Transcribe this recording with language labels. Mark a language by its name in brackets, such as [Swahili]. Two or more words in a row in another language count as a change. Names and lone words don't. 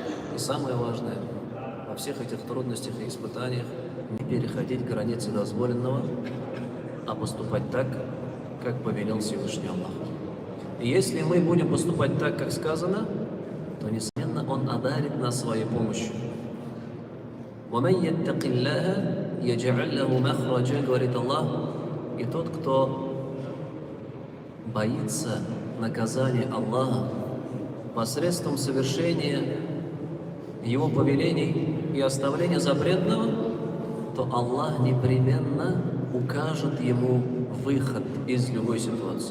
[Russian] И самое важное, во всех этих трудностях и испытаниях не переходить границы дозволенного, а поступать так, как повелел Всевышний Аллах. И если мы будем поступать так, как сказано, то, несомненно, Он одарит нас своей помощью. [Arabic] وَمَنْ يَتَّقِ اللَّهَ يَجْعَلْ لَهُ مَخْرَجًا, [Russian] говорит Аллах, и тот, кто боится наказания Аллаха посредством совершения Его повелений и оставления запретного, то Аллах непременно укажет ему выход из любой ситуации.